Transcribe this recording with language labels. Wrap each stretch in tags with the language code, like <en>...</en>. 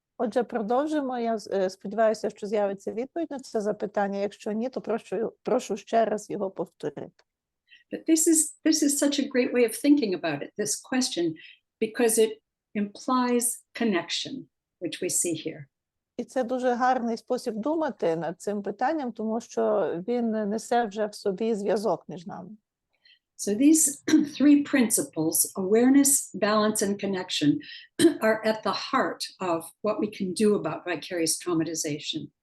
<uk>Отже, продовжимо. Я сподіваюся, що з'явиться відповідь на це запитання. Якщо ні, то прошу ще раз його повторити.</uk> <en>But this is such a great way of thinking about it, this question, because it implies connection, which we see here.</en> <uk>І це дуже гарний спосіб думати над цим питанням, тому що він несе вже в собі зв'язок між нами.</uk> <en>So these three principles, awareness, balance, and connection, are at the heart of what we can do about vicarious traumatization.</en>